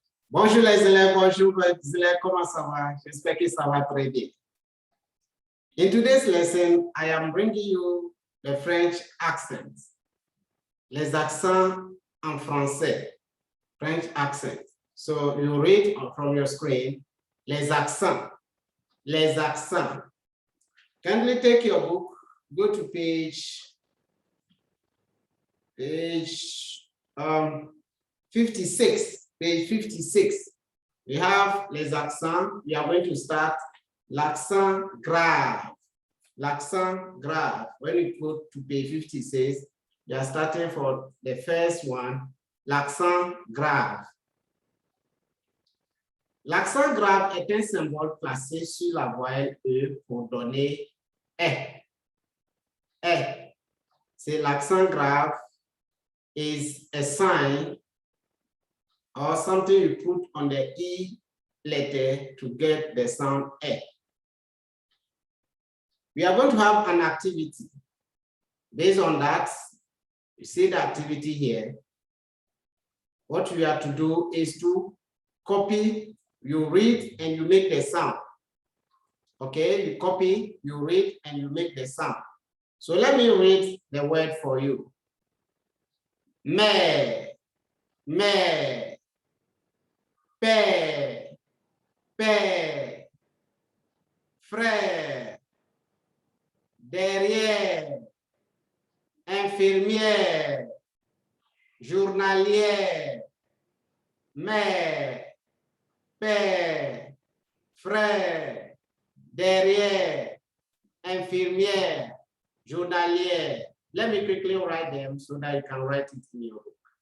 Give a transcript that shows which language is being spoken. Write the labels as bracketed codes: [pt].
[fr] Bonjour les élèves, bonjour les élèves, comment ça va? J'espère que ça va très bien. [en] In today's lesson, I am bringing you the French accents. [fr] Les accents en français, [en] French accents. So you read from your screen, [fr] les accents, les accents. [en] Kindly take your book, go to page 56. Page 56. We have [fr] les accents. [en] We are going to start [fr] l'accent grave. L'accent grave. [en] When you go to page 56, we are starting for the first one, l'accent grave. [fr] L'accent grave est un symbole placé sur la voyelle E pour donner E. [en] E. [fr] C'est l'accent grave [en] is a sign or something you put on the E letter to get the sound E. We are going to have an activity. Based on that, you see the activity here. What we have to do is to copy, you read, and you make the sound. Okay, you copy, you read, and you make the sound. So let me read the word for you. [fr] Mais, père, père, frère, derrière, infirmière, journalière, mère, père, frère, derrière, infirmière, journalière. [en] Let me quickly write them so that you can write it in your book.